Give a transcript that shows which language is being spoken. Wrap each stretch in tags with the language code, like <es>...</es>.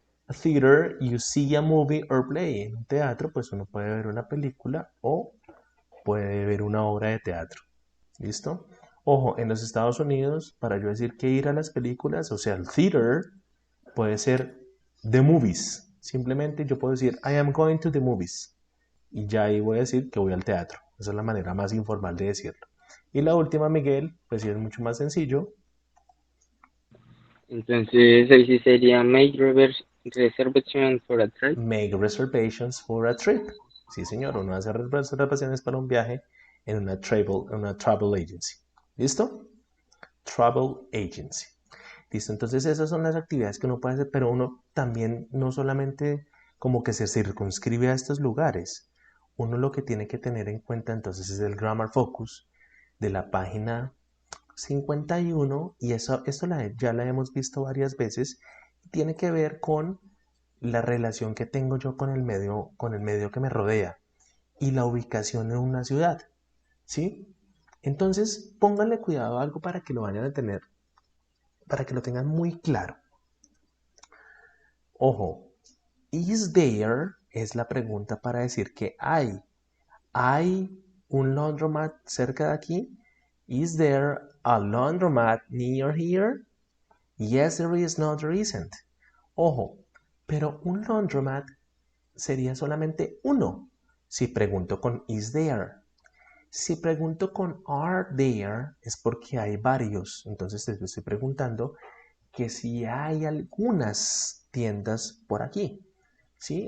<en>A theater, you see a movie or play.</en> <es>En un teatro, pues uno puede ver una película o puede ver una obra de teatro. ¿Listo? Ojo, en los Estados Unidos, para yo decir que ir a las películas, o sea, el theater puede ser the movies. Simplemente yo puedo decir</es> <en>I am going to the movies.</en> <es>Y ya ahí voy a decir que voy al teatro. Esa es la manera más informal de decirlo. Y la última, Miguel, pues sí es mucho más sencillo. Entonces ahí sí sería</es> <en>reservation for a trip. Make reservations for a trip.</en> <es>Sí, señor, uno hace reservaciones para un viaje en una travel agency. ¿Listo? Travel agency. Listo, entonces esas son las actividades que uno puede hacer, pero uno también no solamente como que se circunscribe a estos lugares. Uno lo que tiene que tener en cuenta entonces es el Grammar Focus de la página 51 y esto ya la hemos visto varias veces. Tiene que ver con la relación que tengo yo con el medio que me rodea y la ubicación en una ciudad, ¿sí? Entonces, pónganle cuidado a algo para que lo vayan a tener, para que lo tengan muy claro. Ojo, is there es la pregunta para decir que hay. ¿Hay un laundromat cerca de aquí?</es> <en>Is there a laundromat near here? Yes, there is, no, there isn't.</en> <es>Ojo, pero un laundromat sería solamente uno. Si pregunto con is there. Si pregunto con are there es porque hay varios. Entonces te estoy preguntando que si hay algunas tiendas por aquí. ¿Sí?</es>